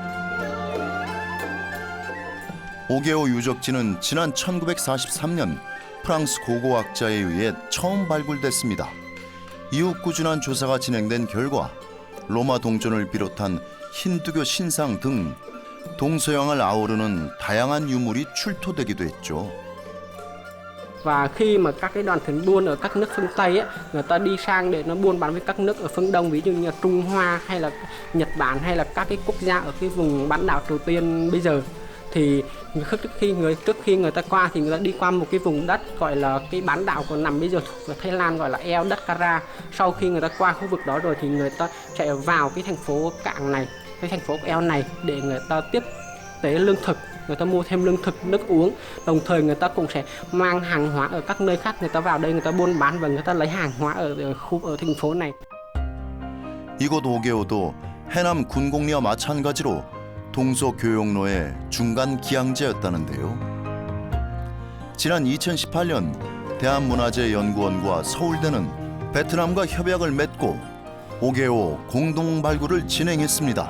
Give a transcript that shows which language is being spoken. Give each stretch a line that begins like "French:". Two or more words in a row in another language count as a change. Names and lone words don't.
Korean: 오게오 유적지는 지난 1943년 프랑스 고고학자에 의해 처음 발굴됐습니다. 이후 꾸준한 조사가 진행된 결과 로마 동전을 비롯한 힌두교 신상 등 동서양을 아우르는 다양한 유물이 출토되기도 했죠.
Vietnamese: Và khi mà các cái đoàn thuyền buôn ở các nước phương Tây ấy, người ta đi sang để nó buôn bán với các nước ở phương Đông, ví dụ như là Trung Hoa hay là Nhật Bản hay là các cái quốc gia ở cái vùng bán đảo Triều Tiên bây giờ, thì trước khi người ta qua thì người ta đi qua một cái vùng đất gọi là cái bán đảo còn nằm bây giờ thuộc ở Thái Lan gọi là eo đất Kara. Sau khi người ta qua khu vực đó rồi thì người ta chạy vào cái thành phố cảng này, cái thành phố eo này để người ta tiếp tế lương thực, người ta mua thêm lương thực, nước uống. Đồng thời người ta cũng sẽ mang hàng hóa ở các nơi khác, người ta vào đây người ta buôn bán và người ta lấy hàng hóa ở thành phố này.
Korean: 이곳 오게오도 해남 군곡리와 마찬가지로 동서교역로의 중간 기항제였다는데요. 지난 2018년 대한문화재연구원과 서울대는 베트남과 협약을 맺고 오게오 공동 발굴을 진행했습니다.